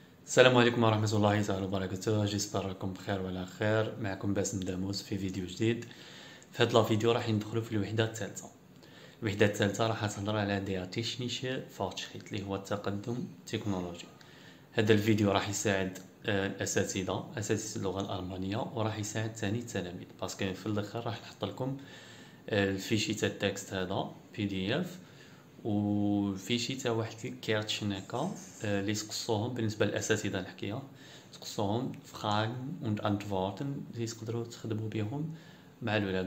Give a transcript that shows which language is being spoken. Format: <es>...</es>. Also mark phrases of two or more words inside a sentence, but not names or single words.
<ar>السلام عليكم ورحمة الله تعالى وبركاته. جيسبر راكم بخير وعلى خير. معكم باسم داموس في فيديو جديد. في هاد الفيديو راح ندخلوا في الوحدة الثالثة. الوحدة الثالثة راح تهضر على</ar> <de>der technische Fortschritt</de> <ar>اللي هو التقدم التكنولوجي. هذا الفيديو راح يساعد اساتذة اللغة الألمانية، وراح يساعد ثاني التلاميذ، باسكو في الاخر راح نحط لكم الفيشي تاع التكست هذا PDF، وفيشي تاع واحد الكارتشن هكا اللي تقصوهم بالنسبه للاساتذه نحكيها، تقصوهم</ar> <de>Fragen und Antworten</de> <ar>اللي تقدروا تخدموا بهم مع الولاد.</ar>